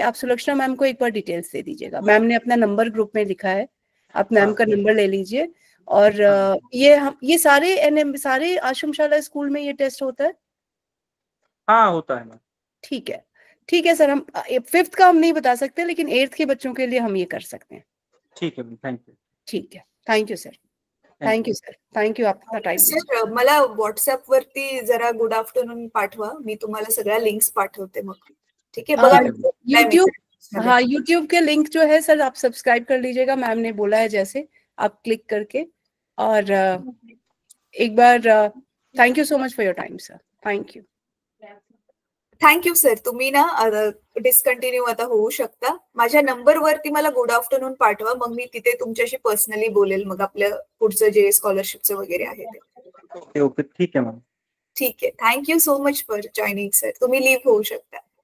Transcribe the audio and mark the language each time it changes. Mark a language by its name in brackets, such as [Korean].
[Hindi] आप सुलक्षणा मैम को एक बार डिटेल्स दे दीजिएगा। मैम ने अपना नंबर ग्रुप में लिखा है, आप मैम का नंबर ले लीजिए। और ये सारे आश्रमशाला स्कूल में ये टेस्ट होता है? हाँ होता है मैम। ठीक है सर, हम 5th का हम नहीं बता सकते, लेकिन 8th के बच्चों के लिए हम ये कर सकते हैं। ठीक है मैम, थैंक यू। ठीक है, thank you sir. Thank you sir, thank you आपला टाइम. [Marathi] सर मला व्हॉट्सअप वरती जरा गुड आफ्टरनून पाठवा, मी तुम्हाला सगळ्या लिंक्स पाठवते मग. [Hindi] ठीक है, बघा यूट्यूब, हाँ यूट्यूब के लिंक जो है सर आप सब्सक्राइब कर लीजिएगा, मैम ने बोला है जैसे आप क्लिक करके. और एक बार [English] Thank you so much for your time sir. Thank you. Thank you sir. [Marathi] तुम्ही ना डिस्कंटिन्यू आता होऊ शकता. माझ्या नंबरवरती मला गुड आफ्टरनून पाठवा, मग मी तिथे तुमच्याशी पर्सनली बोलेल मग आपलं पुढचं जे स्कॉलरशिपचं वगैरे आहे ते. ओके ओके, ठीक आहे मॅम. ठीक आहे. Thank you so much for joining sir. तुम्ही लीव्ह होऊ शकता.